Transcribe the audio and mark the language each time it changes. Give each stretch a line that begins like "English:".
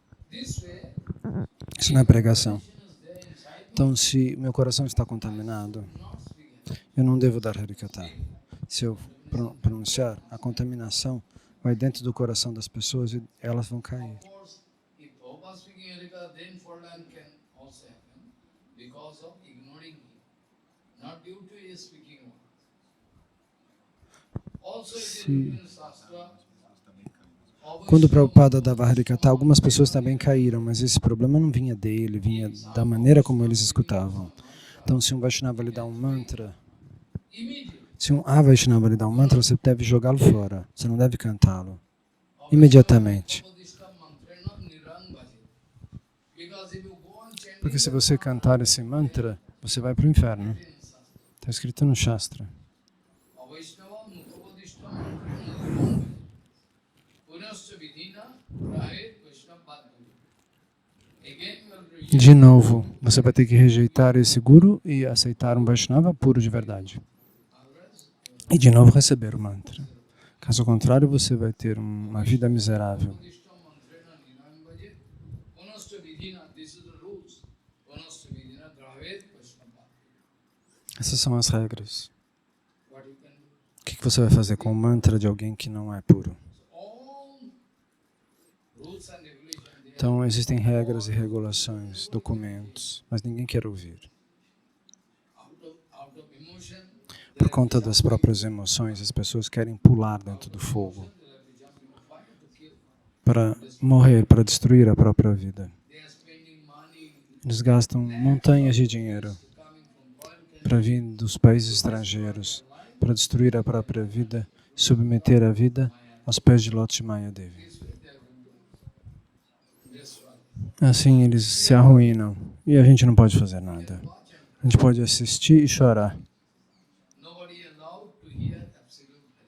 English: This way,
Portuguese: Isso não é pregação.
English: is there inside,
Portuguese: Então, se meu coração está contaminado,
English: not speaking.
Portuguese: eu não devo dar Harikata. Se eu pronunciar, a contaminação vai dentro do coração das pessoas e elas vão cair.
English: Of course, if Prabhupada speaking Harikatha, then Furlan can also happen because of ignoring him, not due to his speaking word. Also, it is written in Shastra,
Portuguese: Quando o Prabhupada dava Harikata, algumas pessoas também caíram, mas esse problema não vinha dele, vinha da maneira como eles escutavam. Então, se um Vaishnava lhe dá um mantra,
English: immediately,
Portuguese: se um Vaishnava lhe dá um mantra, você deve jogá-lo fora, você não deve cantá-lo. Imediatamente.
Sanskrit: Upadishtam mantrena nirang bhaje.
English: Because if you go on chanting
Portuguese: Porque se você cantar esse mantra, você vai para o inferno.
English: in Shastra,
Portuguese: Está escrito no Shastra.
Sanskrit: Avaishnava Upadishtam mantrena nirang bhaje. Punascha vidhina prahet Vaishnava bhaje.
English: Again you have to reject.
Portuguese: De novo, você vai ter que rejeitar esse guru e aceitar um Vaishnava puro de verdade.
English: Otherwise,
Portuguese: E de novo receber o mantra. Caso contrário, você vai ter uma vida miserável.
Sanskrit: Upadishtam mantrena nirang bhaje. Punascha vidhina,
English: this is the rules.
Sanskrit: Punascha vidhina prahet Vaishnava bhaje.
Portuguese: Essas são as regras.
English: What you can do.
Portuguese: O que você vai fazer com o mantra de alguém que não é puro?
English: All rules and regulations, they are
Portuguese: Então, existem regras e regulações, documentos, mas ninguém quer ouvir.
English: out of emotion.
Portuguese: Por conta das próprias emoções, as pessoas querem pular dentro do fogo
English: They have to jump into fire to kill.
Portuguese: para morrer, para destruir a própria vida.
English: They are spending money
Portuguese: Eles gastam montanhas de dinheiro
English: coming from foreign
Portuguese: para vir dos países estrangeiros, para destruir a própria vida, submeter a vida aos pés de Lota Maya Devi.
English: countries where they are going to destroy.
Portuguese: Assim eles se arruinam e a gente não pode fazer nada. A gente pode assistir e chorar.
English: Nobody allowed to hear absolute